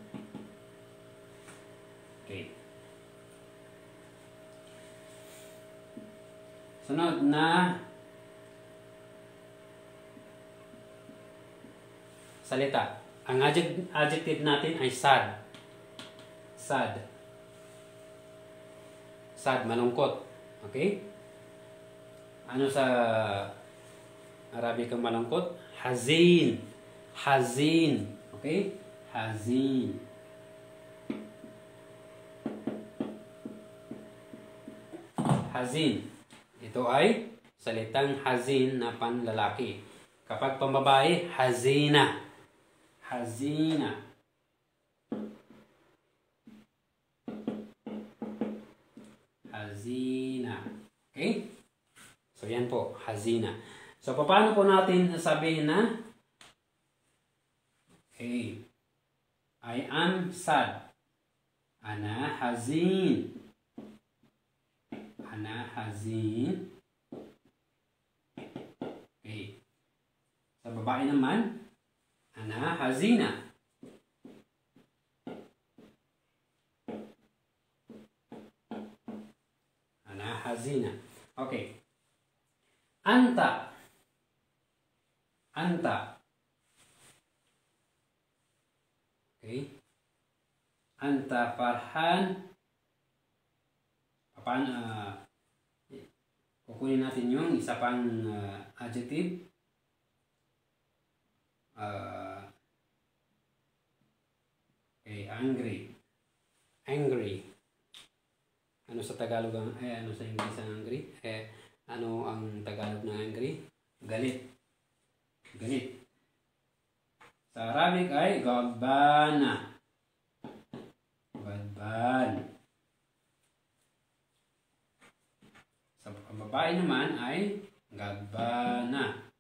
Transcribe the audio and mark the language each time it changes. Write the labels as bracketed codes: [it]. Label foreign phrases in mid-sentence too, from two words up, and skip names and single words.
[tl] Okay. Sunod na salita. Ang adjective natin ay sad. [en] Sad. Sad, malungkot. Okay? [tl] Ano sa Arabic ang malungkot? [ar] حزين حزين. Okay? حزين حزين. [tl] Ito ay salitang hazin na panlalaki. Kapag pambabae, [ar] حزينة حزينة. Hazina. Okay? [tl] So, yan po. Hazina. So, paano po natin sabihin na okay, [en] I am sad. [ar] أنا حزين أنا حزين. [tl] Okay. Sa babae naman, [ar] أنا حزينة. أنا حزينة. [tl] Okay. [ar] أنت أنت. Okay. أنت فرحان. [tl] Kukunin natin yung isa pang adjective. [en] Okay, angry. Angry. [tl] Ano sa Tagalog ano sa English ang angry? Ano ang Tagalog ng angry? Galit. Galit. Sa Arabic ay ghadbana. [ar] Ghadban. [tl] Sa babae naman ay ghadbana.